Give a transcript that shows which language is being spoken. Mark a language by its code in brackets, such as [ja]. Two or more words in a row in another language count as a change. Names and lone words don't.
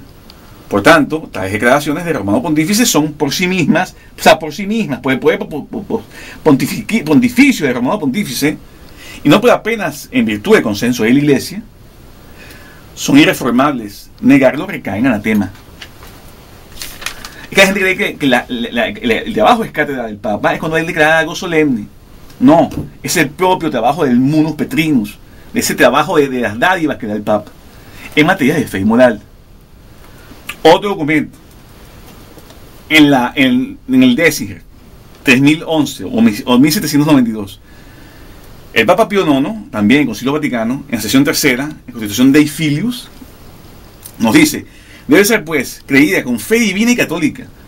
[es] Por tanto, tales declaraciones de romano pontífice son por sí mismas, por el poder pontificio de romano pontífice, y no por apenas en virtud del consenso de la Iglesia, son irreformables. Negarlo recae en anatema. Es que la gente cree que el trabajo de cátedra del Papa es cuando él declara algo solemne. No, es el propio trabajo del [la] munus petrinus, [es] de ese trabajo de las dádivas que da el Papa, en materia de fe y moral. Otro documento, en el Déciger 3011 o 1792, el Papa Pío IX, también en el Concilio Vaticano, en la sesión tercera, en Constitución Dei Filius, nos dice: debe ser pues creída con fe divina y católica